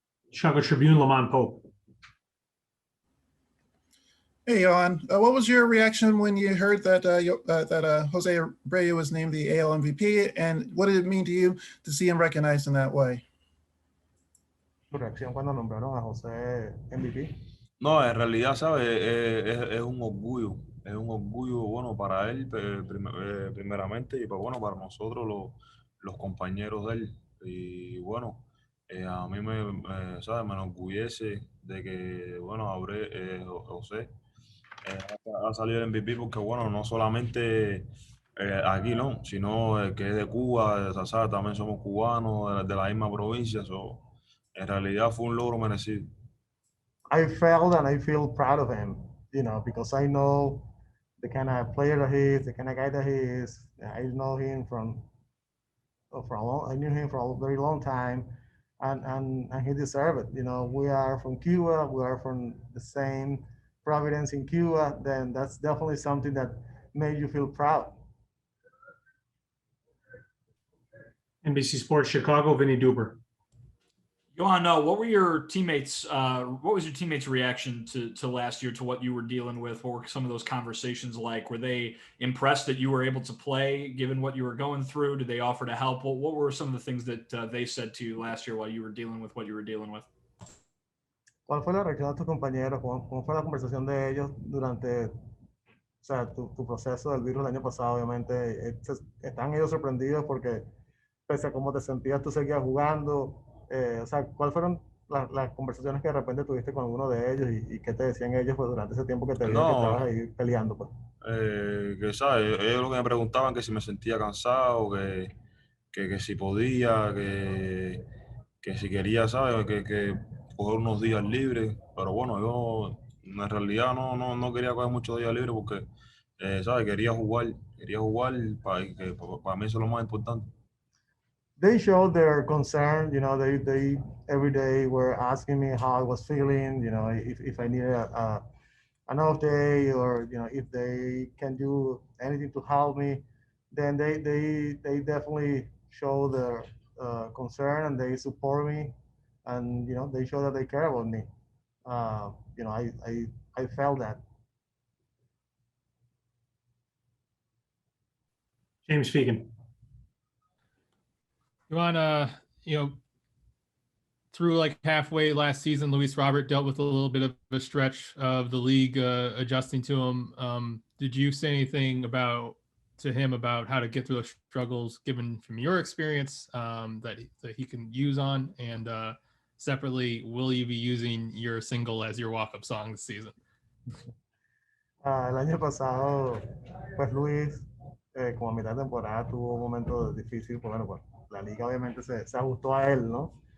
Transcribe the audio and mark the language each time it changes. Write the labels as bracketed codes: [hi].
[en] Chicago Tribune, Lamont Pope. Hey, Yoan, what was your reaction when you heard that Jose Abreu was named the AL MVP, and what did it mean to you to see him recognized in that way? [es] ¿Tu reacción cuando nombraron a José MVP? No, en realidad, ¿sabes? Es un orgullo. Es un orgullo, bueno, para él, primeramente, y pues, bueno, para nosotros, los compañeros de él. Y bueno, a mí ¿sabes? Me enorgullece de que, bueno, José ha salido el MVP, porque, bueno, no solamente aquí, ¿no? Sino que es de Cuba, ¿sabes? También somos cubanos, de la misma provincia. En realidad fue un logro merecido. [en] I felt and I feel proud of him, you know, because I know the kind of player that he is, the kind of guy that he is. I know him I knew him for a very long time, and he deserved it. You know, we are from Cuba, we are from the same Providence in Cuba. Then that's definitely something that made you feel proud. NBC Sports Chicago, Vinny Duber. Yoan, what were your teammates? What was your teammates' reaction to last year, to what you were dealing with? What were some of those conversations like? Were they impressed that you were able to play, given what you were going through? Did they offer to help? What were some of the things that they said to you last year while you were dealing with what you were dealing with? [es] ¿Cuál fue la reacción de tus compañeros? ¿Cómo fue la conversación de ellos durante, o sea, tu proceso del virus el año pasado? Obviamente, están ellos sorprendidos porque, pese a cómo te sentías, tú seguías jugando. O sea, ¿cuáles fueron las conversaciones que de repente tuviste con alguno de ellos y qué te decían ellos, pues, durante ese tiempo que te vieron que estabas ahí peleando, pues? Que, ¿sabes? Ellos lo que me preguntaban, que si me sentía cansado, que si podía, que si quería, ¿sabes? Que coger unos días libres. Pero bueno, yo en realidad no quería coger muchos días libres porque, ¿sabes? Quería jugar para mí eso es lo más importante. [en] They showed their concern, you know, they every day were asking me how I was feeling, you know, if I needed an off day, or, you know, if they can do anything to help me. Then they definitely show their concern, and they support me, and, you know, they show that they care about me. You know, I felt that. James Fegan. Yoan, through like halfway last season, Luis Robert dealt with a little bit of a stretch of the league adjusting to him. did you say anything to him about how to get through those struggles, given from your experience, that he can use on? And separately, will you be using your single as your walk-up song this season? [es] El año pasado, pues Luis, como a mitad de temporada, tuvo un momento difícil, pues bueno, pues la liga obviamente se ajustó a él, ¿no?